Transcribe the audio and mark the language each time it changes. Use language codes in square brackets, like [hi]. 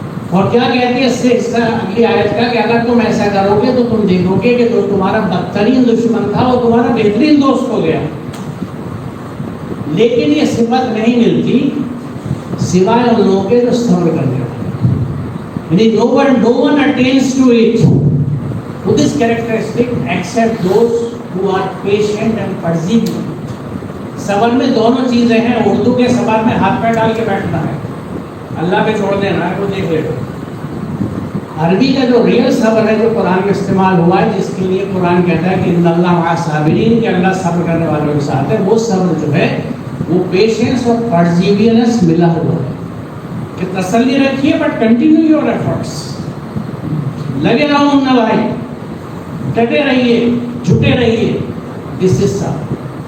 [ur] اور کیا کہتی ہے اس سے حصہ اگلی آیت کا کہ اگر تم ایسا کرو گے تو تم دیکھو گے کہ جو تمہارا بدترین دشمن تھا وہ تمہارا بہترین دوست ہو گیا. لیکن یہ صفت نہیں ملتی سوائے ان لوگوں کے جو صبر کرنے والے. [en] یعنی no one attains to it, to this characteristic except those who are patient and persevere. [ur] صبر میں دونوں چیزیں ہیں. اردو کے صبر میں ہاتھ پیر ڈال کے بیٹھنا ہے, اللہ پہ چھوڑ دینا ہے, وہ دیکھ لے. عربی کا جو ریئل صبر ہے جو قرآن میں استعمال ہوا ہے, جس کے لیے قرآن کہتا ہے کہ [ar] ان اللہ مع الصابرین, [ur] کہ اللہ صبر کرنے والوں کے ساتھ ہے, وہ صبر جو ہے وہ پیشنس اور پرزیویرنس ملا ہوا ہے کہ تسلی رکھیے [en] but continue your efforts, [ur] لگے رہو نہ بھائی, ڈٹے رہیے, جھٹے رہیے, [en] This is صبر.